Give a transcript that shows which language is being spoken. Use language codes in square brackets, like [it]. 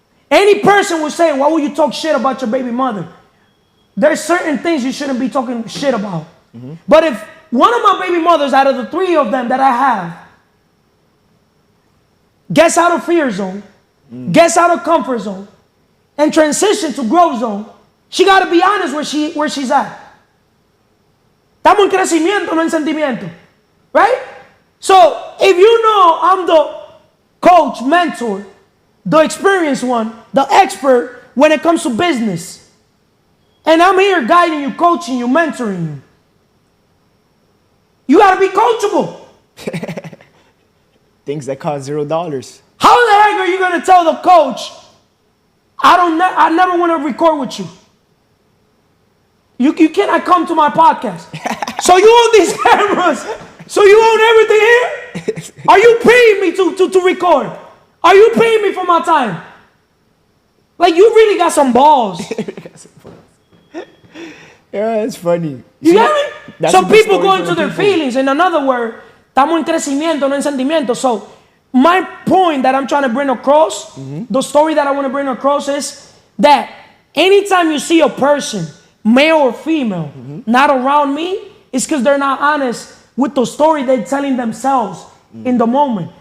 [en] Any person will say, why would you talk shit about your baby mother? There's certain things you shouldn't be talking shit about. But if one of my baby mothers out of the 3 of them that I have gets out of fear zone, gets out of comfort zone, and transition to growth zone, she got to be honest where she's at. [es] Estamos en crecimiento, no en sentimiento. [en] Right? So, if you know I'm the coach, mentor, the experienced one, the expert when it comes to business, and I'm here guiding you, coaching you, mentoring you, you got to be coachable. Things that cost $0. How the heck are you going to tell the coach, I never want to record with you? You cannot come to my podcast. So you own these cameras. So you own everything here? Are you paying me to record? Are you paying me for my time? Like, you really got some balls. Yeah, it's funny. You get me? Some people go into their feelings. In another word, [es] estamos en crecimiento, no en sentimiento. [en] So my point that I'm trying to bring across, the story that I want to bring across is that anytime you see a person, male or female, not around me, it's because they're not honest with the story they're telling themselves in the moment.